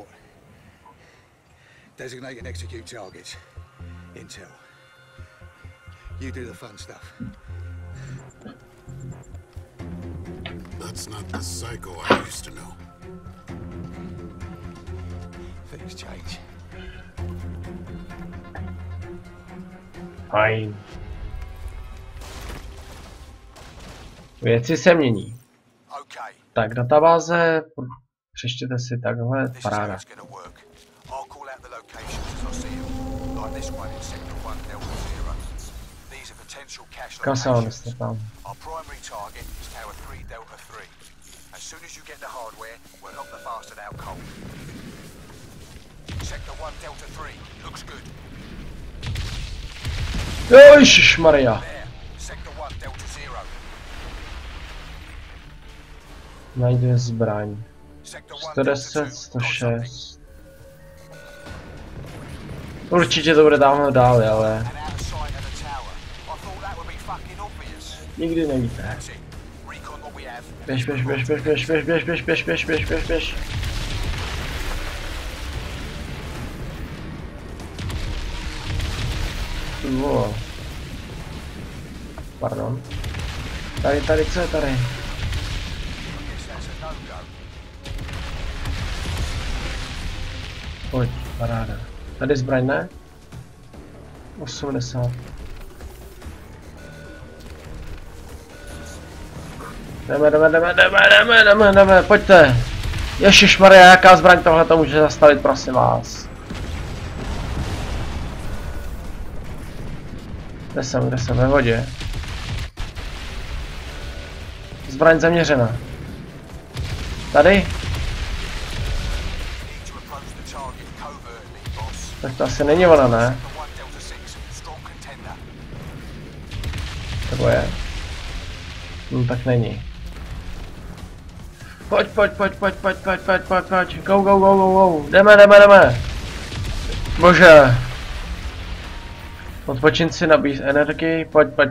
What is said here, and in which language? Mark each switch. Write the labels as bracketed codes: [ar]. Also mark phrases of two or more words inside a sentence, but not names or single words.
[en] Designate and execute targets. Intel. You do the fun stuff. That's not the Psycho I used to know. Things change. [cs] Fajn. Věci se mění. [en] Okay. [cs] Tak, databáze, přečtěte si takhle, [en] This is how [cs] paráda. [en] it's gonna work. I'll call out the locations as I see them. Like this one in Sector 1 Delta 0. These are potential cache [cs] Kasa [en] locations. [cs] jste tam. [en] Our primary target is Tower 3 Delta 3. As soon as you get the hardware, we'll knock the bastard out cold. Sector 1 Delta 3 looks good. [cs] Ježišmarja. [en] There. Sector 1 Delta 0. [cs] Najde zbraň. [en] Sector 1 Delta 110, 2. 106. [cs] Určitě to bude tamhle dál, ale [en] And out of sight of the tower. I thought that would be fucking obvious. [cs] nikdy nevíte. [en] That's it. Recon what we have. [cs] Běž, běž, běž, běž, běž, běž, běž, běž, běž, běž, běž, běž, běž. [en] Wow. [cs] Pardon. Tady, co je tady? [en] Guess that's a no-go. [cs] Pojď, paráda. Tady zbraň, ne? 80. Jdeme, pojďte. Ježišmarja, jaká zbraň tohle to může zastavit, prosím vás. Kde jsem, ve vodě. Zbraň zaměřena. Tady? [en] Need to approach the target covertly, boss. [cs] Tak to asi není ona, ne? [en] Sector 1 Delta 6. Strong contender. [cs] Nebo je? Tak není. Pojď. Go. Jdeme. Bože. Odpočin si, nabíj energii, pojď.